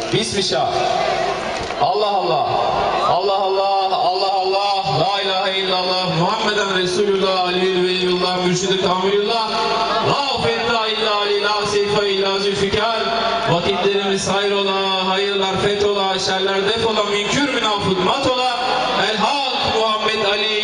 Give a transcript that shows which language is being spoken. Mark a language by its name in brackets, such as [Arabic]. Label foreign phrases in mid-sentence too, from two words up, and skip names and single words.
[Arabic] بسم الله. الله الله. الله الله. الله الله. لا إله إلا الله. محمد رسول الله. علي ولي الله. [Turkish] Mürşid-i kamilullah. [Arabic] لا فتى إلا علي. لا سيف إلا ذو الفقار. [Turkish] Vakitlerimiz hayrola. Hayırlar fethola. Şerler defola. Minkür münafık matola. El hak Muhammed Ali.